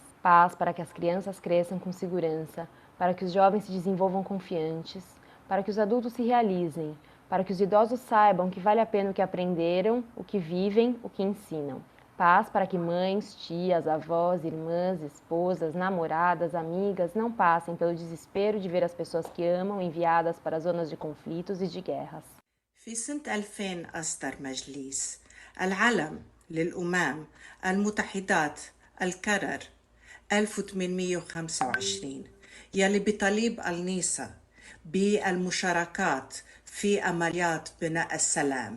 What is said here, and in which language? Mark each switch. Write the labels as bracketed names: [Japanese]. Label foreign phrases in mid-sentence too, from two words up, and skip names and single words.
[Portuguese] Paz para que as crianças cresçam com segurança, para que os jovens se desenvolvam confiantes, para que os adultos se realizem, para que os idosos saibam que vale a pena o que aprenderam, o que vivem, o que ensinam. Paz para que mães, tias, avós, irmãs, esposas, namoradas, amigas não passem pelo desespero de ver as pessoas que amam enviadas para zonas de conflitos e de guerras. [Arabic] في سنة 2000 أصدر مجلس العلم للأمم المتحدات القرار 1825 يلي بيطالب النساء بالمشاركات في عمليات بناء السلام.